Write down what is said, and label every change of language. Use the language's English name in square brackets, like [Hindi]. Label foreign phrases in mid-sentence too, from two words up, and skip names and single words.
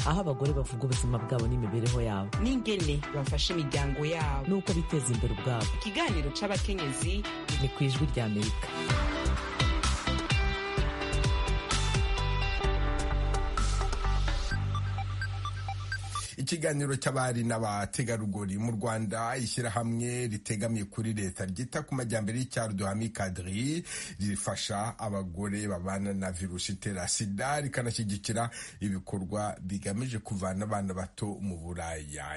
[Rundi] aho abagore bavuga ubuzima bwabo n'imibereho yabo n'ingene bafasha imiryango yabo n'uko biteza imbere ubwabo. Ikiganiro c'abakenyezi ni ku Ijwi ry'Amerika. [Kinyarwanda] Ikiganiro cy'abari n'abategarugori mu Rwanda, ishyirahamwe ritegamiye kuri leta ryita ku majyambere y'icyaro Duhami Kadri rifasha abagore babana na virusi itera sida rikanashyigikira ibikorwa bigamije kuvana abana bato mu buraya.